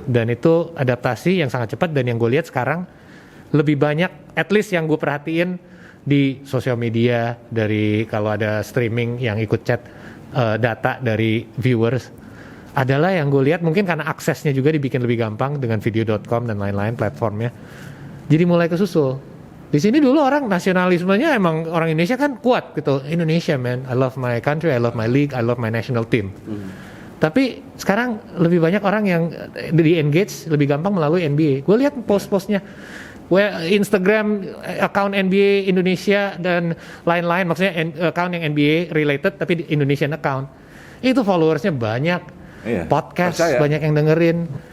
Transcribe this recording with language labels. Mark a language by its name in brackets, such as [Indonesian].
[Indonesian] Dan itu adaptasi yang sangat cepat, dan yang gue lihat sekarang lebih banyak, at least yang gue perhatiin di sosial media, dari kalau ada streaming yang ikut chat data dari viewers, adalah yang gue lihat mungkin karena aksesnya juga dibikin lebih gampang dengan video.com dan lain-lain platformnya. Jadi mulai kesusul. Di sini dulu orang nasionalismenya emang orang Indonesia kan kuat gitu. [English] Indonesia man, I love my country, I love my league, I love my national team. [Indonesian] Tapi sekarang lebih banyak orang yang di-engage lebih gampang melalui NBA. Gue lihat post-postnya, Instagram account NBA Indonesia dan lain-lain, maksudnya account yang NBA related tapi di Indonesian account. Itu followersnya banyak. Podcast banyak yang dengerin.